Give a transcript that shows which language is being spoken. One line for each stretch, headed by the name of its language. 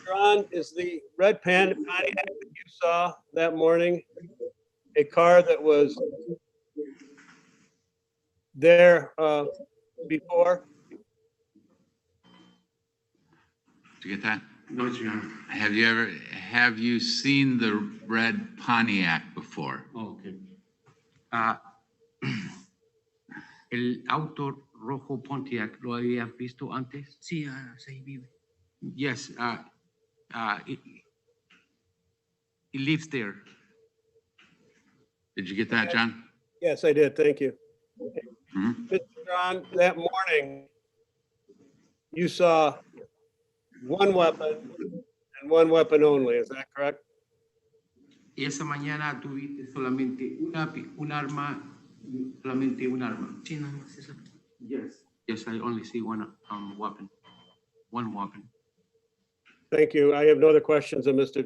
English: John, is the red Pontiac that you saw that morning a car that was there before? Did you get that? No, Your Honor. Have you seen the red Pontiac before? Oh, okay.
Spanish: El auto rojo Pontiac, ¿lo habías visto antes? Sí, ahí vive.
English: Yes. He lives there. Did you get that, John? Yes, I did. Thank you. Mhm. Mr. John, that morning, you saw one weapon and one weapon only. Is that correct?
Spanish: Y esa mañana tuviste solamente un arma, solamente un arma. Sí, nada más eso.
English: Yes. Yes, I only see one weapon. One weapon. Thank you. I have no other questions of Mr.